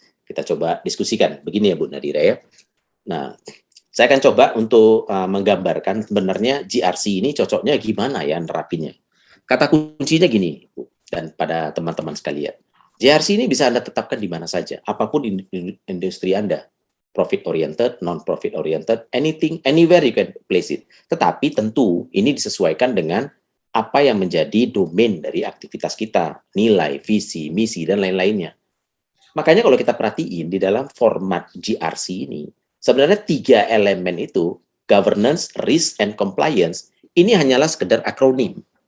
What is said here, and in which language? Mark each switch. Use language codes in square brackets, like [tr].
[id] Kita coba diskusikan. Begini ya Bu Nadira ya. Nah, saya akan coba untuk menggambarkan sebenarnya GRC ini cocoknya gimana ya nerapinnya. Kata kuncinya gini, Bu, dan pada teman-teman sekalian. GRC ini bisa Anda tetapkan di mana saja, apapun industri Anda. [en] Profit oriented, non-profit oriented, anything, anywhere you can place it. [id] Tetapi tentu ini disesuaikan dengan apa yang menjadi domain dari aktivitas kita, nilai, visi, misi, dan lain-lainnya. Makanya kalau kita perhatiin di dalam format GRC ini, sebenarnya 3 elemen itu, governance, risk, and compliance, ini hanyalah sekedar akronim.